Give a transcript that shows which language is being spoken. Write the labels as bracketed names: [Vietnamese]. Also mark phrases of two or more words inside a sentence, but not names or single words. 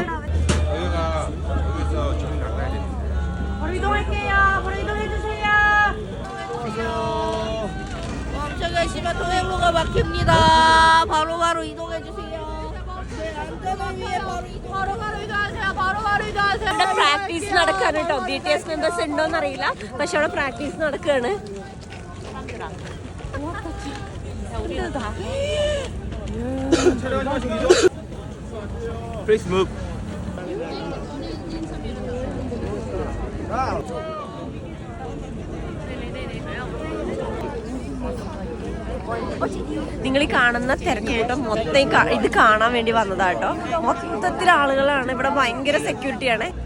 [Korean] 여기서 좀 나가야 됩니다. 바로 이동할게요. 바로 이동해주세요. 안녕하세요. 계시면 통행로가 막힙니다. 바로 이동해주세요. 안전을 위해 바로 이동하세요. 바로 이동하세요. [Malayalam] ഇവിടെ പ്രാക്ടീസ് നടക്കാണ് കേട്ടോ. BTS മെമ്പേഴ്സ് ഉണ്ടോന്ന് അറിയില്ല, പക്ഷെ അവിടെ പ്രാക്ടീസ് നടക്കാണ്. [English] Please move. [Malayalam] നിങ്ങൾ ഈ കാണുന്ന തിരക്കൂട്ടം മൊത്തം ഇത് കാണാൻ വേണ്ടി വന്നതാട്ടോ. മൊത്തത്തിൽ ആളുകളാണ്. ഇവിടെ ഭയങ്കര സെക്യൂരിറ്റിയാണ്.